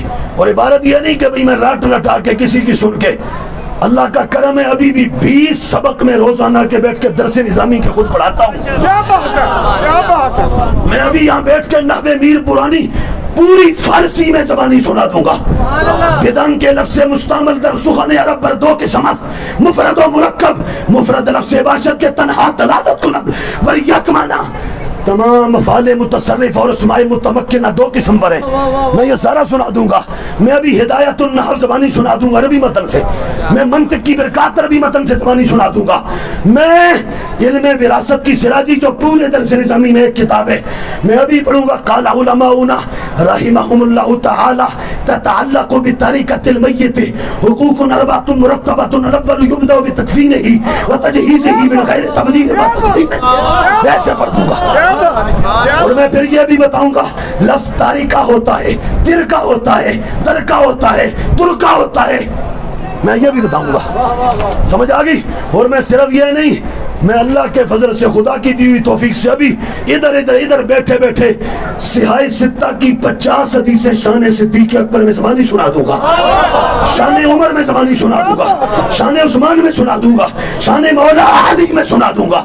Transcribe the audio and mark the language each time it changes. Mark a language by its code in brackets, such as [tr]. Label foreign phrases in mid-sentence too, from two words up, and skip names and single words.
[ur] اور عبارت یہ نہیں کہ بھئی میں رٹ رٹا کے کسی کی سن کے, اللہ کا کرم ہے ابھی بھی 20 سبق میں روزانہ کے بیٹھ کے درس نظامی کے خود پڑھاتا ہوں. کیا بات ہے, کیا بات ہے. میں ابھی یہاں بیٹھ کے نحو میر پرانی پوری فارسی میں زبانی سنا دوں گا. [fa] بدن کے لفظ مستعمل در سخن عرب بر دو قسم است، مفرد و مرکب. مفرد لفظ باشد کے تنہا دلالت کند بر یک معنی. [ur] تمام افعال متصرف اور اسماء متمکنہ دو قسم پر ہیں. میں یہ سارا سنا دوں گا. میں ابھی ہدایت النحو زبانی سنا دوں گا عربی متن سے. میں منطق کی برکات عربی متن سے زبانی سنا دوں گا. میں علم وراثت کی سراجی جو پورے درس نظامی میں ایک کتاب ہے میں ابھی پڑھوں گا. [ar] قال علماؤنا رحمهم اللہ تعالی تتعلق بترکۃ المیت حقوق اربعۃ مرتبۃ. الاول یبدأ بتکفینہ وتجہیزہ من غیر تبدیل و تجدید. [ur] ویسے پڑھ دوں گا. اور میں پھر یہ بھی بتاؤں گا لفظ تاریکہ ہوتا ہے، ترکہ ہوتا ہے، ترکہ ہوتا ہے، ترکہ ہوتا ہے. میں یہ بھی بتاؤں گا. سمجھ آ گئی؟ اور میں صرف یہ نہیں، میں اللہ کے فضل سے خدا کی دی ہوئی توفیق سے ابھی ادھر بیٹھے بیٹھے صحاح ستہ کی 50 حدیثیں شان صدیق اکبر میں زبانی سنا دوں گا، شان عمر میں زبانی سنا دوں گا، شان عثمان میں سنا دوں گا، شان مولا علی میں سنا دوں گا.